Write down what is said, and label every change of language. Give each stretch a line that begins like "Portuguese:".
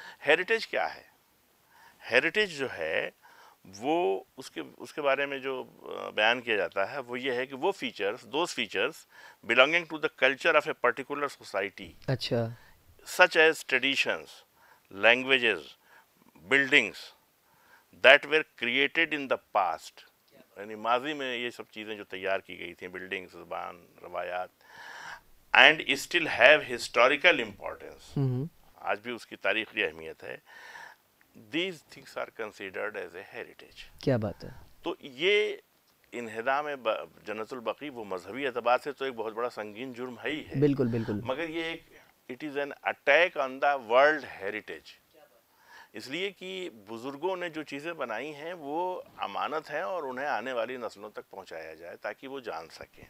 Urdu: Heritage کیا ہے؟ Heritage جو ہے وہ اس کے بارے میں جو بیان کیا جاتا ہے وہ یہ ہے کہ وہ
English: those features belonging to the culture of a particular society,
Urdu: اچھا،
English: such as traditions, languages, buildings that were created in the past.
Urdu: یعنی ماضی میں یہ سب چیزیں جو تیار کی گئی تھیں، بلڈنگز، زبان، روایات،
English: and still have historical importance.
Urdu: آج بھی اس کی تاریخی اہمیت ہے.
English: These things are considered as a heritage.
Urdu: کیا بات ہے؟ تو یہ انہدام جنت البقیع وہ مذہبی اعتبار سے تو ایک بہت بڑا سنگین جرم ہے ہی ہے. بالکل بالکل. مگر یہ ایک
English: It is an attack on the world heritage.
Urdu: اس لیے کہ بزرگوں نے جو چیزیں بنائی ہیں وہ امانت ہیں اور انہیں آنے والی نسلوں تک پہنچایا جائے تاکہ وہ جان سکیں.